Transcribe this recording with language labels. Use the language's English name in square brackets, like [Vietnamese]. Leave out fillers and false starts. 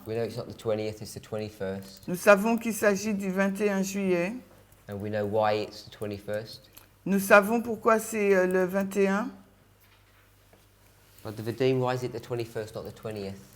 [English] We know it's not the 20th, it's the 21st. [French] Nous savons qu'il s'agit du 21 juillet. [English] And we know why it's the 21st. [French] Nous savons pourquoi c'est le 21. [English] Brother Vadim, why is it the 21st, not the 20th?